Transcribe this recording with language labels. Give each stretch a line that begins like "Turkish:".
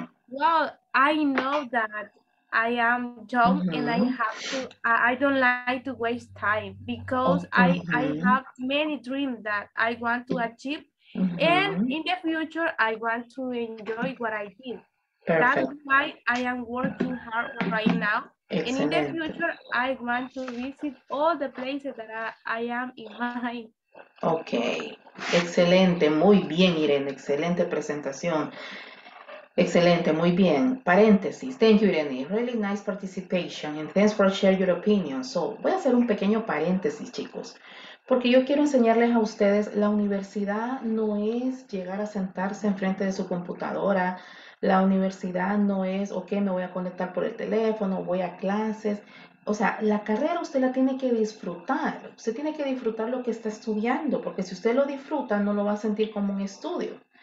English: Well, I know that I am young and I don't like to waste time because I have many dreams that I want to achieve, and in the future I want to enjoy what I did. That's Perfect. why I am working hard right now, and in the
Spanish: Excelente.
English: future I want to visit all the places that I am in mind.
Spanish: Ok, excelente, muy bien, Irene, excelente presentación. Excelente, muy bien. Paréntesis.
English: Thank you,
Spanish: Irene.
English: Really nice participation and thanks for sharing your opinion.
Spanish: So, voy a hacer un pequeño paréntesis, chicos, porque yo quiero enseñarles a ustedes, la universidad no es llegar a sentarse enfrente de su computadora. La universidad no es, ok, me voy a conectar por el teléfono, voy a clases. O sea, la carrera usted la tiene que disfrutar. Usted tiene que disfrutar lo que está estudiando, porque si usted lo disfruta, no lo va a sentir como un estudio.